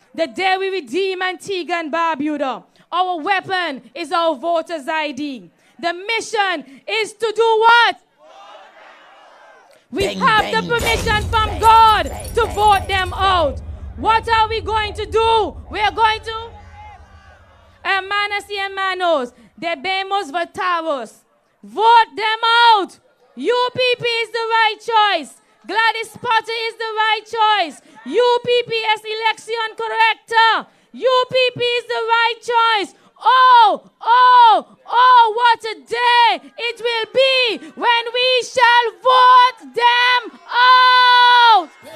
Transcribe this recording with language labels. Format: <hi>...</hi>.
<en>The day we redeem Antigua and Barbuda. Our weapon is our voters' ID. The mission is to do what? We have the permission from God to vote them out. What are we going to do? We are going to...</en> <es>Hermanas y hermanos, debemos votaros.</es> <en>Vote them out. UPP is the right choice. Gladys Potter is the right choice.</en> <es>UPP es elección correcta.</es> <en>UPP is the right choice. Oh, oh, oh, what a day it will be when we shall vote them out.</en>